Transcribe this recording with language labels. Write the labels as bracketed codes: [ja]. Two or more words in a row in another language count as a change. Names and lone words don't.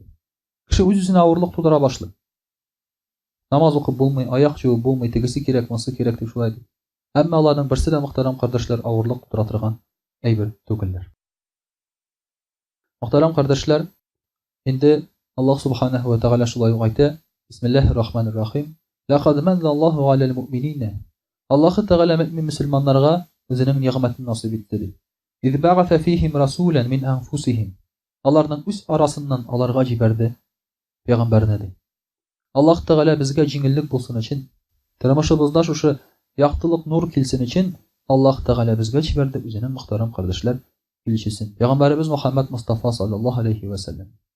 [tt] Кеше үз-үзенә авырлык тудыра башлый. Намаз укып булмый, аяк җуып булмый, тегесе кирәк, монсы кирәк дип шулай ди. Әмма аларның берсе дә, мөхтәрәм кардәшләр, авырлык тудыра торган әйбер түгелләр. Мөхтәрәм кардәшләр, инде Аллаһ [ar] سبحانه وتعالى [tt] шулай ук әйтә: [ar] بسم الله الرحمن الرحيم. لقد من الله على المؤمنين. [tt] Аллаһ Тәгалә мөэмин мөселманнарга үзенең нигъмәтен насыйп итте ди. [ar] إذ بعث فيهم رسولا من أنفسهم. [tt] Аларның үз арасыннан аларга җибәрде пәйгамбәрне ди. Аллаһ Тәгалә безгә җиңеллек булсын өчен, тормышыбызда шушы яктылык, нур килсен өчен, Аллаһ Тәгалә безгә җибәрде үзенең мөхтәрәм кардәшләр илчесен, пәйгамбәребез Мөхәммәд Мустафа [ar] صلى الله عليه وسلم.